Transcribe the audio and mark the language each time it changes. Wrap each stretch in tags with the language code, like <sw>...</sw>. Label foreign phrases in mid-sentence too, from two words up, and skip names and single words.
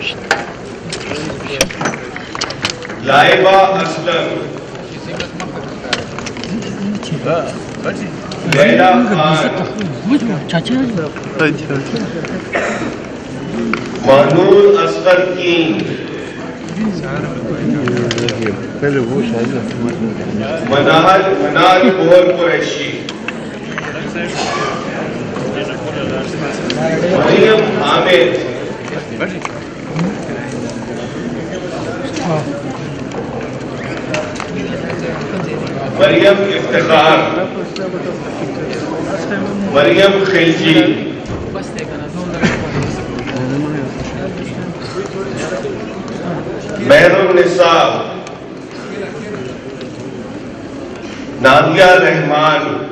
<en>Laiba Aslam, Laila Khan, Manur Asghar King, Manar Kohar Qureshi, Mariam Ahmed, Mariam Iftikhar, Mariam Khilji, Mehrun Nisa, Nadia Rahman,</en>